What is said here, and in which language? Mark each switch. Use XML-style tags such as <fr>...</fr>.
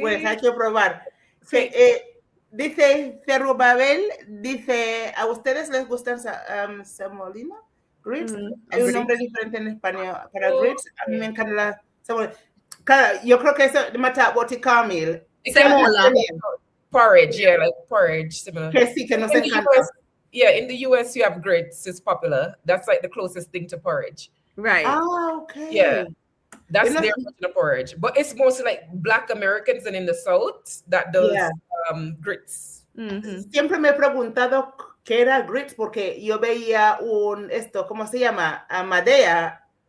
<es>Pues hay que probar. Sí. Dice Cerrubabel, dice, ¿a ustedes les gustan semolina? Grits. Hay un nombre diferente en español para grits. A mí me encanta la semolina. Claro, yo creo que eso mata boticamil. Semola.</es> <en>Porridge, yeah, like porridge, similar.</en> <es>Que sí, que nos encanta.</es> <en>In the US you have grits, it's popular. That's like the closest thing to porridge. Right. Ah, okay. Yeah. That's their version of porridge. But it's mostly like Black Americans and in the South that does grits. Mm-hmm.</en> <es>Siempre me he preguntado qué era grits porque yo veía ¿cómo se llama? Madea.</es>